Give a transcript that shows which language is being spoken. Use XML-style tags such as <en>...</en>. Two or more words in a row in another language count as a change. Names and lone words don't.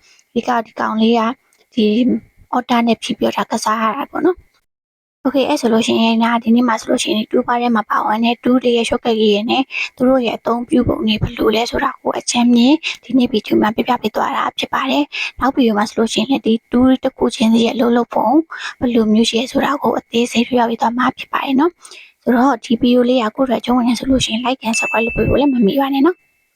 <my>ဒီကောင်လေးကဒီ order နဲ့ဖြည့်ပြတာကစားရတာပေါ့နော် Okay အဲ့ဆိုလို့ရှိရင်ဒီနေ့မှာဆိုလို့ရှိရင်2ပါးထဲမှာပါဝင်တဲ့2တွေရဲ့</my> <en>shortcut key</en> <my>တွေနဲ့သူတို့ရဲ့အသုံးပြုပုံတွေဘယ်လိုလဲဆိုတာကိုအချမ်းမြင်ဒီနေ့ဗီဒီယိုမှာပြပြပေးသွားတာဖြစ်ပါတယ်နောက်ဗီဒီယိုမှာဆိုလို့ရှိရင်ဒီ2တစ်ခုချင်းစီရဲ့အလုပ်လုပ်ပုံဘယ်လိုမျိုးရှိရဲဆိုတာကိုအသေးစိတ်ပြပြပေးသွားမှာဖြစ်ပါတယ်နော်ဆိုတော့ဒီဗီဒီယိုလေးကကိုယ့်အတွက်ကျုံးဝင်နေဆိုလို့ရှိရင်</my> <en>like and subscribe</en> <my>လုပ်ပေးဖို့လည်းမမေ့ပါနဲ့နော်</my>